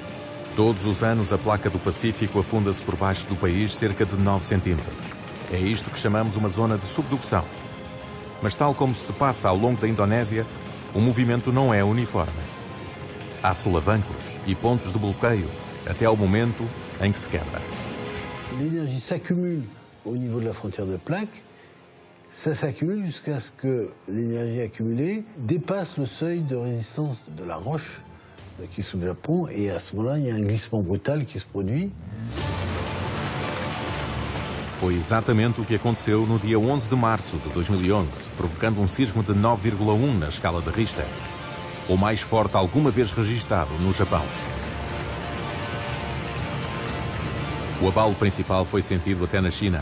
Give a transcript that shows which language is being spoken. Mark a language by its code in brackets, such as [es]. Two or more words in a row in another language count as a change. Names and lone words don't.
[pt] Todos os anos a placa do Pacífico afunda-se por baixo do país cerca de 9 centímetros. É isto que chamamos uma zona de subducção. Mas tal como se passa ao longo da Indonésia, o movimento não é uniforme. Há solavancos e pontos de bloqueio até ao momento em que se quebra. [fr] L'énergie s'accumule au niveau de la frontière de plaque. Ça s'accumule jusqu'à ce que l'énergie accumulée dépasse le seuil de résistance de la roche qui est sous le Japon, et à ce moment-là, il y a un glissement brutal qui se produit. [pt] Foi exatamente o que aconteceu no dia 11 de março de 2011, provocando um sismo de 9,1 na escala de Richter, o mais forte alguma vez registado no Japão. O abalo principal foi sentido até na China.